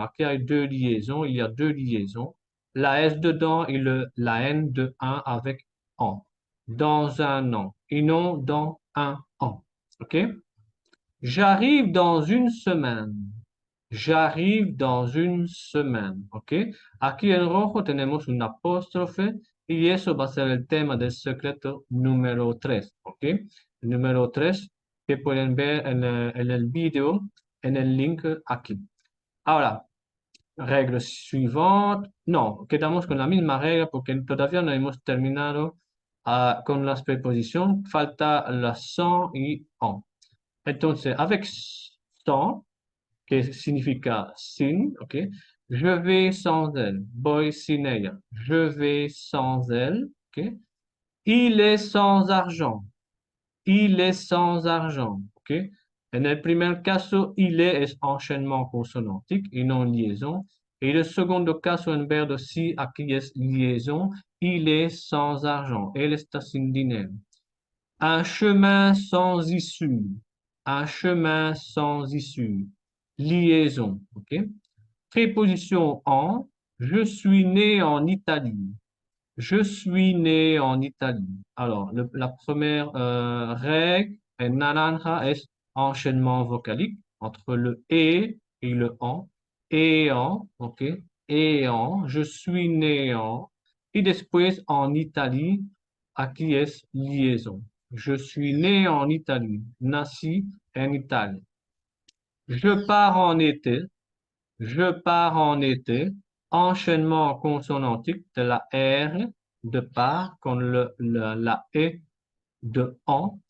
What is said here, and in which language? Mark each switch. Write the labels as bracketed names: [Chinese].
[Spanish] Aquí hay [French] deux liaisons. Il y a deux liaisons. La S dedans et la N de un avec en. Dans un an. Et non dans un an. OK? J'arrive dans une semaine. J'arrive dans une semaine. [Spanish] ¿Ok? Aquí en rojo tenemos un apóstrofe y eso va a ser el tema del secreto número 3. ¿Ok? El número 3 que pueden ver en el video, en el link aquí. Ahora, regla suivante. No, quedamos con la misma regla porque todavía no hemos terminado con las preposiciones. Falta la sans y en. Entonces, avec sans, que significa sin, ¿ok? [French] Je vais sans elle, [Spanish] voy sin ella. [French] Je vais sans elle, ¿ok? Il est sans argent, il est sans argent, ¿ok? [Spanish] En el primer caso, il est es enchaînement consonantique y no liaison. Et el segundo caso, en vez de si, aquí es liaison, [French] il est sans argent, [Spanish] él está sin dinero. [French] Un chemin sans issue, un chemin sans issue. Liaison, ok? Préposition en, je suis né en Italie. Je suis né en Italie. Alors, la première règle [Spanish] en naranja [French] est enchaînement vocalique entre le et le en. Et en, ok? Et en, je suis né en. [Spanish] Et después en Italie, aquí es liaison. [French] Je suis né en Italie. [Spanish] Nací en Italie. [French] Je pars en été. Je pars en été. Enchaînement consonantique de la R de part [Spanish] con [French] la E de en.